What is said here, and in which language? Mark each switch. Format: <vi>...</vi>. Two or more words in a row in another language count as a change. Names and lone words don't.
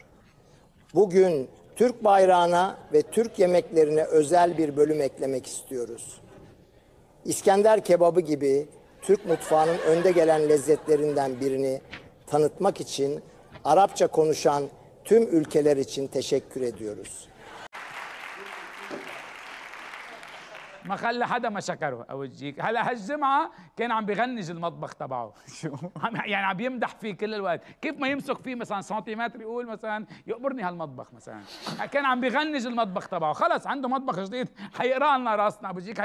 <tr>Bugün Türk bayrağına ve Türk yemeklerine özel bir bölüm eklemek istiyoruz. İskender kebabı gibi Türk mutfağının önde gelen lezzetlerinden birini tanıtmak için Arapça konuşan tüm ülkeler için teşekkür ediyoruz.</tr> <ar>ما خلى حدا ما شكره اوجيك. هلا هالجمعه كان عم بغنج المطبخ تبعه. يعني عم يمدح فيه كل الوقت، كيف ما يمسك فيه مثلا سنتيمتر يقول مثلا يقبرني هالمطبخ مثلا. كان عم بغنج المطبخ تبعه، خلص عنده مطبخ جديد حيقرا لنا راسنا اوجيك.</ar>